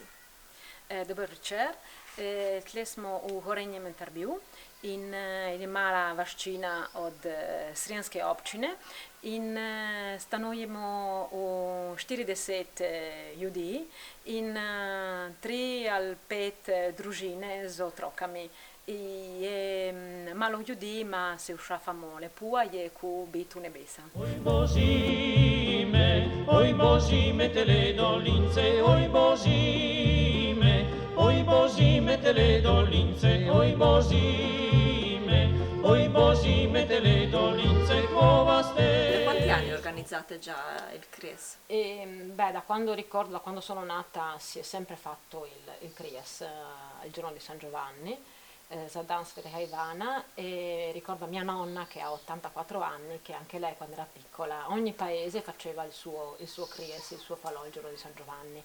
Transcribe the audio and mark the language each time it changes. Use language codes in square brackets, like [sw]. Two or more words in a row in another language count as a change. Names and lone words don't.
[sl] Dober večer, tle smo v Gorenjem intervju in je mala vaščina od Srijemske občine in stanujemo v 40 ljudi in 3 ali 5 družine z otrokami. Je malo ljudi, ma se ušafamo lepo, je ko biti v nebesa. Oj Božime, tele dolince, oj Božime, tele dolince, oj Božime, tele dolince, [it] Da quanti anni organizzate già il Cries? Da quando ricordo, da quando sono nata, si è sempre fatto il Cries, il giorno di San Giovanni. [sl] Za dan Svetega Ivana, [it] e ricordo mia nonna che ha 84 anni, che anche lei quando era piccola, ogni paese faceva il suo Cries, il suo falò il giorno di San Giovanni.